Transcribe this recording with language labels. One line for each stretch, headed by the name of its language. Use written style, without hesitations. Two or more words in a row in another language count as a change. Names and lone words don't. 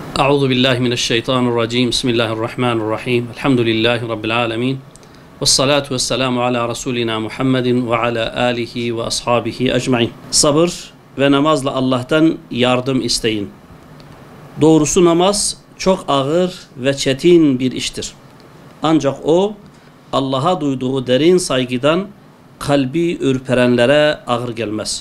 Arabic: أعوذ بالله من الشيطان الرجيم. بسم الله الرحمن الرحيم. الحمد لله رب العالمين. والصلاة والسلام على رسولنا محمد وعلى آله وأصحابه أجمعين.
Turkish: Sabır ve namazla Allah'tan yardım isteyin. Doğrusu namaz çok ağır ve çetin bir iştir. Ancak o Allah'a duyduğu derin saygıdan kalbi ürperenlere ağır gelmez.